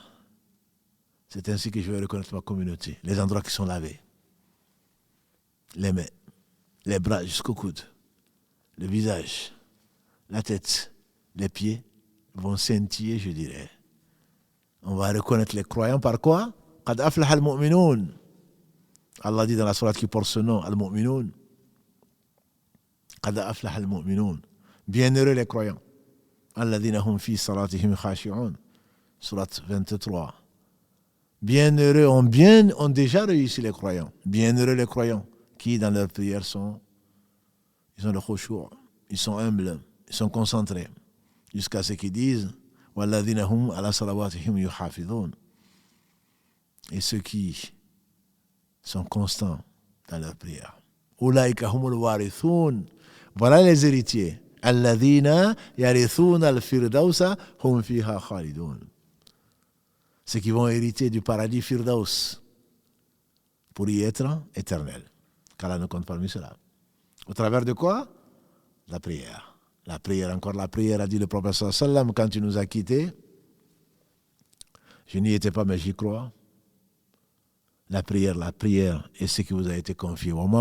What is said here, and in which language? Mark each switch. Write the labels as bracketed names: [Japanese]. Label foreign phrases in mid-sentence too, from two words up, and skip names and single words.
[French] C'est ainsi que je vais reconnaître ma communauté. Les endroits qui sont lavés, les mains, les bras jusqu'au coude, le visage, la tête, les pieds vont scintiller, je dirais. On va reconnaître les croyants par quoi? [Arabic] قد أفلح المؤمنون. [French] Allah dit dans la sourate qui porte ce nom, Al-Mu'minoun. [Arabic] قد أفلح المؤمنون. [French] Bienheureux les croyants. [Arabic] الذين هم في صلاتهم خاشعون. [French] Sourate 23. Bienheureux ont déjà réussi les croyants. Bienheureux les croyants qui dans leurs prières ils ont le khushu', ils sont humbles, ils sont concentrés. Jusqu'à ce qu'ils disent [Arabic] والذين هم على صلواتهم يحافظون. [French] Et ceux qui sont constants dans leur prière. [Arabic] أولئك هم الوارثون. [French] Voilà les héritiers. [Arabic] الذين يرثون الفردوس هم فيها خالدون. [French] Ceux qui vont hériter du paradis Firdaus pour y être éternels. Qu'Allah ne compte parmi cela. Au travers de quoi? La prière. La prière, encore la prière, a dit le prophète [Arabic] صلى الله عليه وسلم [French] quand il nous a quittés. Je n'y étais pas, mais j'y crois. La prière est ce qui vous a été confié.